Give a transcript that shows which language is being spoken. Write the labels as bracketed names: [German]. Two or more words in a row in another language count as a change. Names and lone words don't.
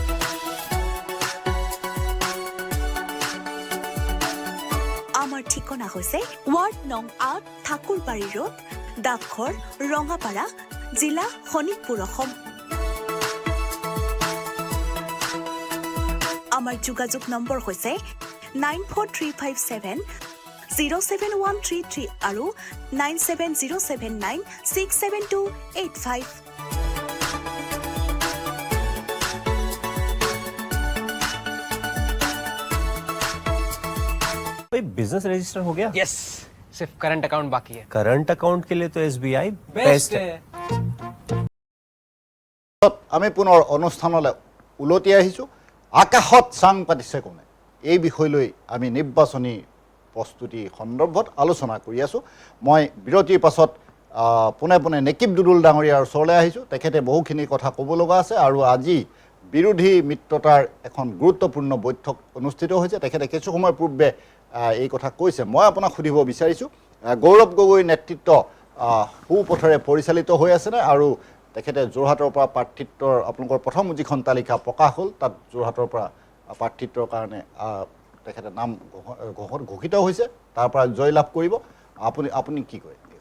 [Assamese] আমাৰ ঠিকনা হৈছে ৱাৰ্ড নং ৮ ঠাকুৰবাৰী ৰোড ডাকঘৰ ৰঙাপাৰা জিলা শোণিতপুৰ অসম আমাৰ যোগাযোগ নম্বৰ হৈছে 9435707133 আৰু 9707967285 [English] business register [Hindi] हो गया? यस सिर्फ [English] current account [Hindi] बाकी है [English] current account [Hindi] के लिए तो SBI बेस्ट है। [Assamese] আমি পুনৰ অনুষ্ঠানলৈ উলতি আহিছোঁ আকাশত চাং পাতিছে কোনে এই বিষয় লৈ আমি নিৰ্বাচনী প্ৰস্তুতি সন্দৰ্ভত আলোচনা কৰি আছোঁ মই বিৰতিৰ পাছত পুনে পুনে নেকিব দুদুল ডাঙৰীয়াৰ ওচৰলৈ আহিছোঁ তেখেতে বহুখিনি কথা ক'ব লগা আছে আৰু আজি বিৰোধী মিত্ৰতাৰ এখন গুৰুত্বপূৰ্ণ বৈঠক অনুষ্ঠিত হৈছে তেখেতে কিছু সময় পূৰ্বে এই কথা কৈছে মই আপোনাক সুধিব বিচাৰিছোঁ গৌৰৱ গগৈ নেতৃত্ব সুপথৰে পৰিচালিত হৈ আছেনে আৰু তেখেতে যোৰহাটৰ পৰা প্ৰাৰ্থিত্বৰ আপোনালোকৰ প্ৰথম যিখন তালিকা প্ৰকাশ হ'ল তাত যোৰহাটৰ পৰা প্ৰাৰ্থিত্বৰ কাৰণে তেখেতে নাম ঘোষিত হৈছে তাৰ পৰা জয় লাভ কৰিব আপুনি কি কয়